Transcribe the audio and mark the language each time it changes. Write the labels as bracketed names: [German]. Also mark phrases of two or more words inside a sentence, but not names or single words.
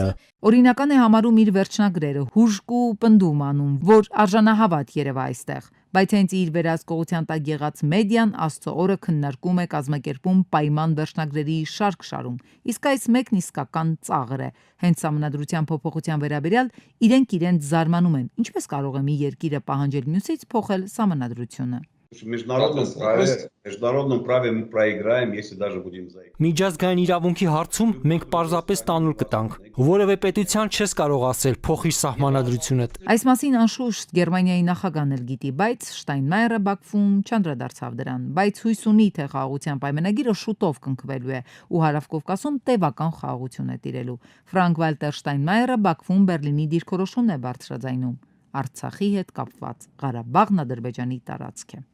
[Armenian] Օրինական է համարում իր վերջնագրերը, հուժկ ու պնդում անում, որ արժանահավատ երևա այստեղ, բայց հենց իր վերահսկողության տակ եղած մեդիան Աստծո օրը քննարկում է, կազմակերպում պայման վերջնագրերի շարք։ Իսկ այս մեկն իսկական ծաղր է։ Հենց սահմանադրության փոփոխության վերաբերյալ իրենք զարմանում են, ինչպես կարող է մի երկիրը պահանջել մյուսից փոխել սահմանադրությունը։ [Russian] В международном праве мы проиграем, если даже будем заигрывать. [Armenian] Միջազգային իրավունքի հարցում մենք պարզապես տանուլ կտանք։ Որևէ պետության չես կարող ասել փոխի սահմանադրությունդ։ Այս մասին անշուշտ Գերմանիայի նախագահն էլ գիտի, բայց Շտայնմայերը Բաքվում չանդրադարձավ դրան, բայց հույս ունի, թե խաղաղության պայմանագիրը շուտով կնքվելու է ու Հարավկովկասում տևական խաղաղություն է տիրելու։ Ֆրանկ Վալտեր Շտայնմայերը Բաքվում Բերլինի դիրքորոշումն է բարձրաձայնում։ Արցախի հետ կապված Ղարաբաղն Ադրբեջանի տարածք է։